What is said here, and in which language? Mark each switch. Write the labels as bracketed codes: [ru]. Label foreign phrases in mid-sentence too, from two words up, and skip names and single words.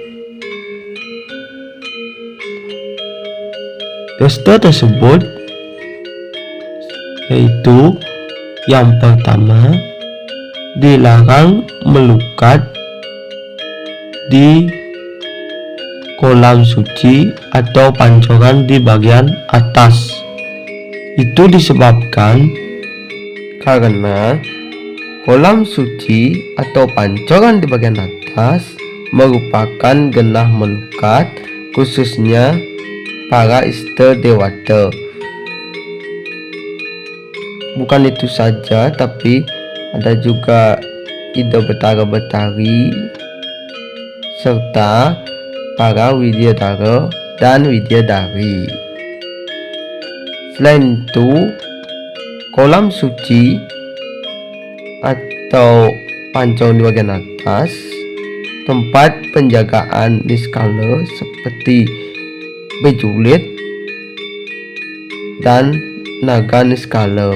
[id] Dresta tersebut yaitu yang pertama, dilarang melukat di kolam suci atau pancoran di bagian atas. Itu disebabkan karena kolam suci atau pancoran di bagian atas merupakan [ban] genah melukat, [id] khususnya para Ista Dewata. Bukan itu saja, tapi ada juga Ida Betara Betari serta para Widyadara dan Widyadari. Selain itu, kolam suci atau pancoran di bagian atas, tempat penjagaan niskala seperti bejulit dan naga niskala.